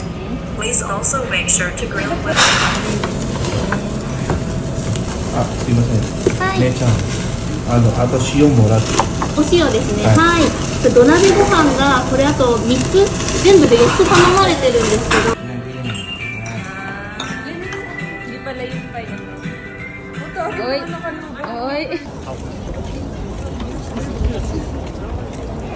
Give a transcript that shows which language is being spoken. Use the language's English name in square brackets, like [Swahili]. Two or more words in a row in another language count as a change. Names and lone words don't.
[English] Please also make sure to grill with [Japanese] あ、すいません。姉ちゃん。あと塩もらって。お塩ですね。はいはい。土鍋ご飯がこれあと3つ全部で4つ頼まれてるんですけど。 [Filipino] Hindi pala yun pa yun. Oy. Oy.